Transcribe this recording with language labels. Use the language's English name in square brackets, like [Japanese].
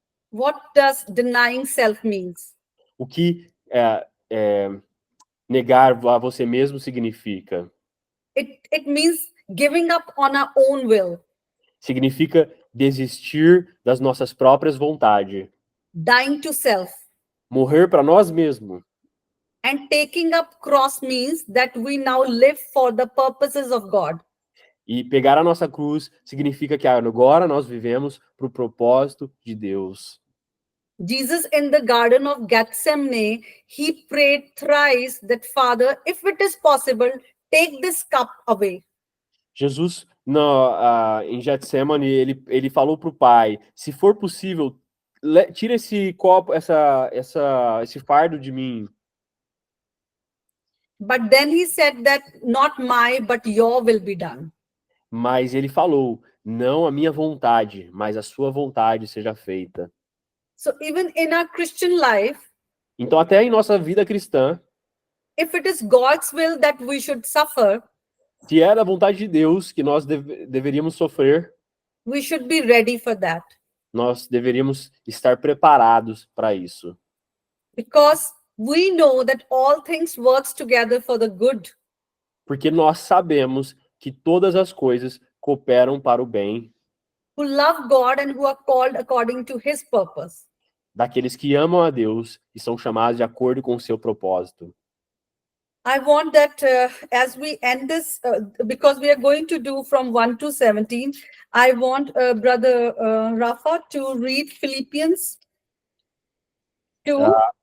[English] What does denying self means? [Portuguese] O que negar a você mesmo significa? [English] It means giving up on our own will, [Portuguese] Significa desistir das nossas próprias vontades, [English] dying to self. [Portuguese] morrer para nós mesmos. [English] And taking up cross means that we now live for the purposes of God. [Portuguese] E pegar a nossa cruz significa que agora nós vivemos para o propósito de Deus. [English] Jesus in the Garden of Gethsemane, he prayed thrice that, Father, if it is possible, take this cup away. [Portuguese] Jesus, em Getsemane, ele falou para o Pai, se for possível, tira esse copo, esse fardo de mim. [English] But then he said that not my, but your will be done. [Portuguese] Mas ele falou, não a minha vontade, mas a sua vontade seja feita. [English] So even in our Christian life, [Portuguese] então até em nossa vida cristã, [English] if it is God's will that we should suffer, [Portuguese] se é da vontade de Deus que nós deveríamos sofrer, [English] we should be ready for that. [Portuguese] Nós deveríamos estar preparados para isso. [English] Because we know that all things works together for the good. [Portuguese] Porque nós sabemos que todas as coisas cooperam para o bem. [English] Who love God and who are called according to his purpose. [Portuguese] Daqueles que amam a Deus e são chamados de acordo com o seu propósito. [English] I want that as we end this, because we are going to do from 1 to 17, I want Brother Rafa to read Philippians 2.